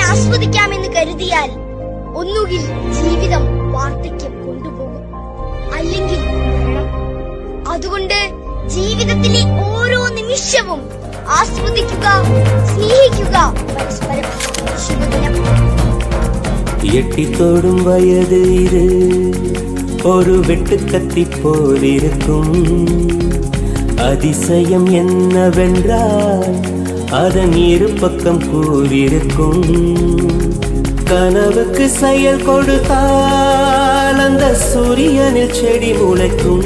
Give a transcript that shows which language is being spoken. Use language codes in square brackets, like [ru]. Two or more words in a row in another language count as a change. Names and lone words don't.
[ml] ആസ്വദിക്കാമെന്ന് കരുതിയാൽ ഒന്നുകിൽ ജീവിതം വാർദ്ധക്യം കൊണ്ടുപോകും, അല്ലെങ്കിൽ മരണം. അതുകൊണ്ട് ജീവിതത്തിലെ ഓരോ നിമിഷവും ആസ്വദിക്കുക, സ്നേഹിക്കുക പരസ്പരം. ശുഭദിനം. [ta] எட்டித்தோடும் வயது இது ஒரு வெட்டுக்கத்தி போலிருக்கும். அதிசயம் என்னவென்றால் அதன் இரு பக்கம் கூறியிருக்கும். கனவுக்கு செயல் கொடுத்தால் அந்த சூரியனில் செடி முளைக்கும்.